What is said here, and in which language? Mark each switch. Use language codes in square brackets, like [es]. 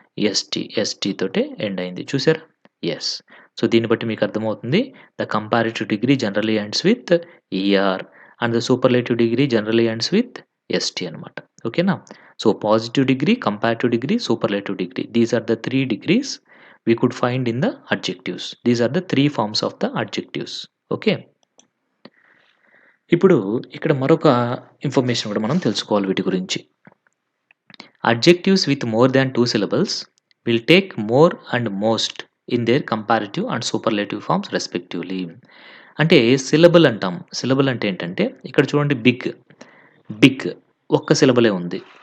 [te] ST తోటే end అయింది. చూసారా? యెస్. సో, దీన్ని బట్టి మీకు అర్థమవుతుంది. [en] the comparative degree generally ends with E R and the superlative degree generally ends with S T [te] అనమాట. ఓకేనా? [en] So, positive degree, comparative degree, superlative degree. These are the 3 degrees we could find in the adjectives. These are the 3 forms of the adjectives. Okay. [te] ఇప్పుడు ఇక్కడ మరొక information కూడా మనం తెలుసుకోవాలి వీటి గురించి. [en] Adjectives with more than 2 syllables will take more and most in their comparative and superlative forms respectively. [te] అంటే syllable అంటాం. సిలబుల్ అంటే ఏంటంటే ఇక్కడ చూడండి బిగ్ ఒక్క సిలబలే ఉంది.